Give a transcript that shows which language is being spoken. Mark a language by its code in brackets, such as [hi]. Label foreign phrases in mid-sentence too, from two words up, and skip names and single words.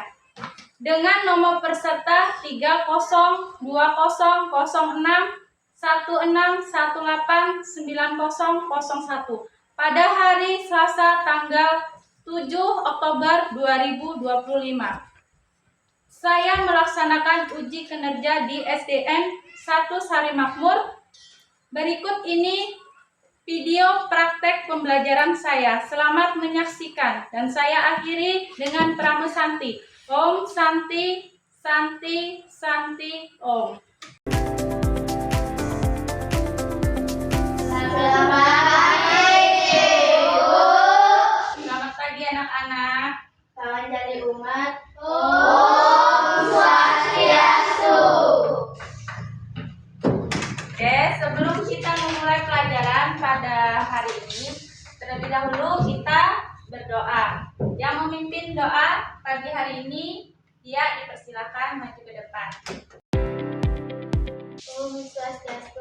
[id] Dengan nomor peserta 302061618901 pada hari Selasa tanggal 7 Oktober 2025. Saya melaksanakan uji kinerja di SDN 1 Sari Makmur. Berikut ini video praktek pembelajaran saya. Selamat menyaksikan dan saya akhiri dengan pramusanti. [sa] Om Santi, Santi, Santi, Om. [id] Selamat pagi, Ibu. Selamat pagi anak-anak. Salam jadi umat. [sa] Om Swastiastu. [id] Oke, sebelum kita memulai pelajaran pada hari ini, terlebih dahulu kita berdoa. Yang memimpin doa pagi hari ini, dia dipersilakan maju ke depan. [sa] Om Swastiastu.